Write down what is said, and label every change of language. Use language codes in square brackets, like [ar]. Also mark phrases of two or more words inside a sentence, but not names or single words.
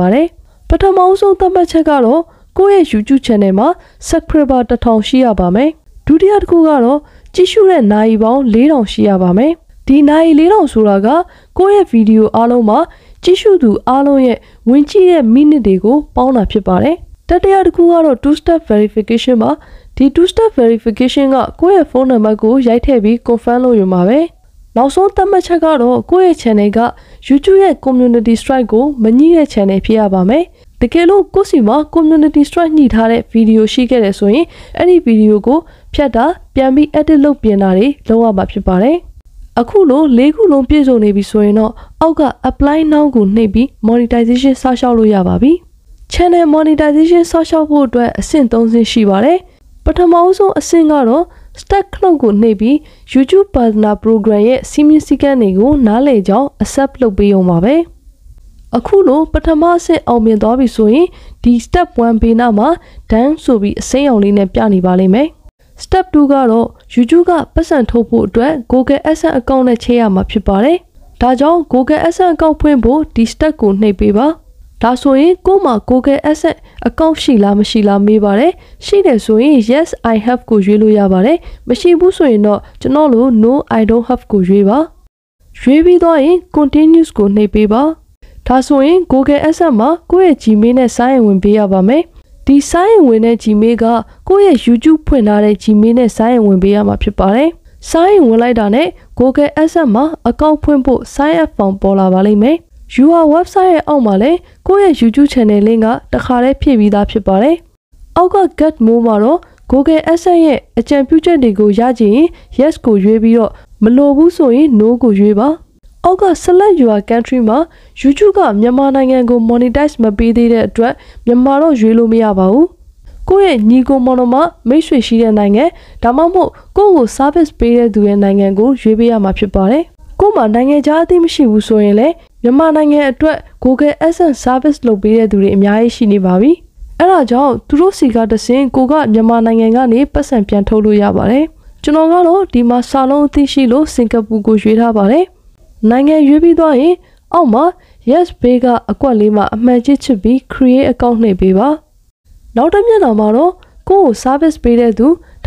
[my] ပါတယ်ပထမဆုံးသတ်မှတ်ချက်ကတော့ကိုယ့်ရဲ့ YouTube channel မှာ subscriber 1000ရှိရပါမယ်ဒုတိယတစ်ခုကတော့ကြည့်ရှုတဲ့နာရီပေါင်း4000ရှိရပါ မယ်ဒီနာရီ4000ဆိုတာကကိုယ့်ရဲ့ဗီဒီယိုအားလုံးမှာကြည့်ရှုသူအားလုံးရဲ့ဝင်ကြည့်တဲ့မိနစ်တွေကိုပေါင်းတာဖြစ်ပါတယ်တတိယတစ်ခုကတော့ [en] two step verification [my] ပါဒီ [en] two step verification [my] ကကိုယ့်ရဲ့ဖုန်းနံပါတ်ကိုရိုက်ထည့်ပြီး confirm လုပ်ရမှာပဲနောက်ဆုံးသတ်မှတ်ချက်ကတော့ကိုယ့်ရဲ့ channel က YouTube ရဲ့ [en] community strike [my] ကိုမညှိတဲ့ channel ဖြစ်ရပါမယ်တကယ်လို့ကိုယ့်စီမှာ [en] community strike [my] ညှိထားတဲ့ဗီဒီယိုရှိခဲ့တယ်ဆိုရင်အဲ့ဒီဗီဒီယိုကိုဖြတ်တာပြန်ပြီး edit လုပ်ပြင်တာတွေလုပ်ရ မှာဖြစ်ပါတယ်အခုလို၄ခုလုံးပြည့်စုံနေပြီဆိုရင်တော့အောက်က [en] apply now [my] ကိုနှိပ်ပြီး monetization စရှောက်လို့ရပါပြီ [en] channel monetization [my] စရှောက်ဖို့အတွက်အဆင့်၃ဆင့်ရှိပါတယ်ပထမဆုံးအဆင့်ကတော့ stack ခလုတ်ကိုနှိပ်ပြီး YouTube Partner Program ရဲ့စီမင်းစည်းကမ်းတွေကိုနားလည်ကြောင်း accept လုပ်ပေးအောင်ပါပဲအခုလိုပထမအဆင့်အောင်မြင်သွားပြီဆိုရင် ဒီ step 1 ဘေးနားမှာ done ဆိုပြီးအစိမ်းအောင်လေးနဲ့ပြနေပါလိမ့်မယ် step 2 ကတော့ YouTube ကပတ်စံထုတ်ဖို့အတွက် Google AdSense account နဲ့ချိန်ရမှာဖြစ်ပါတယ်ဒါကြောင့် Google AdSense account ဖွင့်ဖို့ဒီ step ကိုနှိပ်ပေးပါဒါဆိုရင်ကို့မှာ Google AdSense account ရှိလားမရှိလားမေးပါတယ်ရှိတယ်ဆိုရင် [en] yes I have [my] ကိုရွေးလို့ရပါတယ်မရှိဘူးဆိုရင်တော့ကျွန်တော်လို [en] no I don't have [my] ကိုရွေးပါရွေးပြီးတော့ရင် continuous ကိုနှိပ်ပေးပါဒါဆိုရင် Google AdSense မှာကိုယ့်ရဲ့ Gmail နဲ့ [en] sign in [my] ဝင်ပေးရပါမယ်ဒီ [en] sign in [my] ဝင်တဲ့ Gmail ကကိုယ့်ရဲ့ YouTube ဖွင့်ထားတဲ့ Gmail နဲ့ [en] sign in [my] ဝင်ပေးရမှာဖြစ်ပါတယ် [en] sign in [my] ဝင်လိုက်တာနဲ့ Google AdSense မှာ account ဖွင့်ဖို့ [en] sign up form [my] ပေါ်လာပါလိမ့်မယ် [en] your website [my] ရဲ့အောက်မှာလည်းကိုယ့်ရဲ့ YouTube [en] channel link [my] ကတခါတည်းဖြည့်ပြီးသားဖြစ်ပါတယ်အောက်က [en] get more [my] မှာတော့ Google AdSense ရဲ့အကြံပြုချက်တွေကိုရကြရင် yes ကိုရွေးပြီးတော့မလိုဘူးဆိုရင် no ကိုရွေးပါအောက်က [en] select your country [my] မှာ YouTube ကမြန်မာနိုင်ငံကို monetize မပေးသေးတဲ့အတွက်မြန်မာတော့ရွေးလို့မရပါဘူးကိုယ့်ရဲ့ညီကိုမောင်နှမမိတ်ဆွေရှိတဲ့နိုင်ငံဒါမှမဟုတ်ကိုယ့်ကို service ပေးတဲ့ သူရဲ့နိုင်ငံကိုရွေးပေးရမှာဖြစ်ပါတယ်ကို့မှာနိုင်ငံခြားအသိမရှိဘူးဆိုရင်လည်းမြန်မာနိုင်ငံအတွက် Google AdSense service လုပ်ပေးတဲ့သူတွေအများကြီးရှိနေပါပြီအဲ့ဒါကြောင့်သူတို့စီကတဆင်ကိုကမြန်မာနိုင်ငံကနေပတ်စံပြန်ထုတ်လို့ရပါတယ်ကျွန်တော်ကတော့ဒီမှာစာလုံးအသိရှိလို့စင်ကာပူကိုရွေးထားပါတယ်နိုင်ငံရွေးပြီးသွားရင်အောက်မှာ yes ဘေးကအကွက်လေးမှာအမှန်ချစ်ပြီး [en] create account [my] နှိပ်ပေးပါနောက်တစ်မျက်နှာမှာတော့ကိုယ့်ကို service ပေးတဲ့သူဒါ